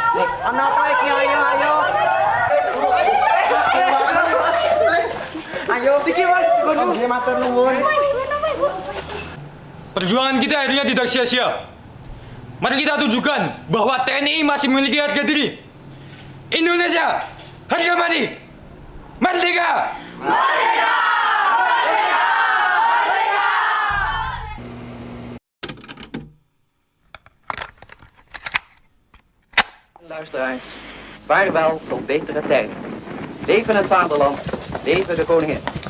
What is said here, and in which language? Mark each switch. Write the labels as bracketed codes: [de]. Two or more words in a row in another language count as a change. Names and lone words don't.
[id] Perjuangan kita akhirnya tidak sia-sia. Mari kita tunjukkan bahwa TNI masih memiliki harga diri. Indonesia, harga mati. Merdeka! [nl] Luisteraars, vaarwel tot betere tijden. Leven het vaderland, leven de koningin.